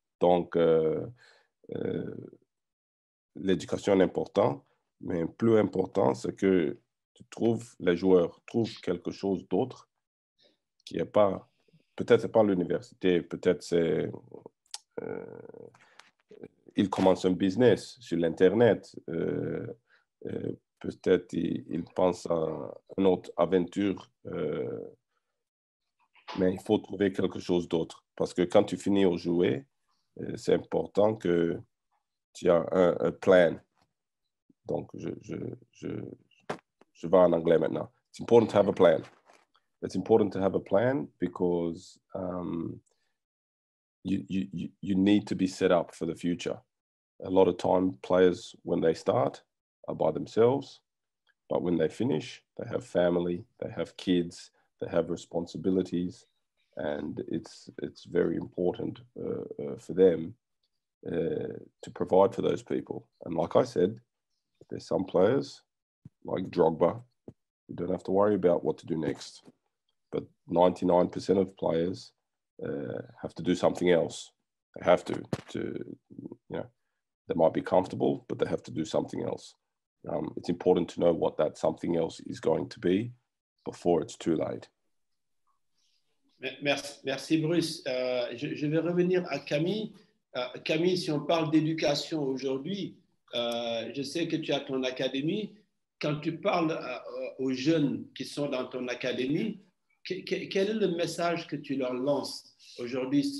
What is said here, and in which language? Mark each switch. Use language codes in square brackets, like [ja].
[fr] Donc, l'éducation est importante, mais plus important, c'est que tu trouves, les joueurs trouvent quelque chose d'autre qui n'est pas, peut-être c'est pas l'université, peut-être c'est, ils commencent un business sur l'Internet, peut-être ils pensent à une autre aventure, mais il faut trouver quelque chose d'autre. Parce que quand tu finis au jouer, c'est important que tu as un plan. Donc, je vais en anglais maintenant. [en] It's important to have a plan. It's important to have a plan because you need to be set up for the future. A lot of time, players, when they start, are by themselves. But when they finish, they have family, they have kids, they have responsibilities. And it's very important for them to provide for those people. And like I said, there's some players like Drogba who don't have to worry about what to do next. But 99% of players have to do something else. They have to, you know, they might be comfortable, but they have to do something else. It's important to know what that something else is going to be before it's too late. [fr] Merci Bruce. Je vais revenir à Camille. Camille, si on parle d'éducation aujourd'hui, je sais que tu as ton académie. Quand tu parles aux jeunes qui sont dans ton académie, quel est le message que tu leur lances aujourd'hui?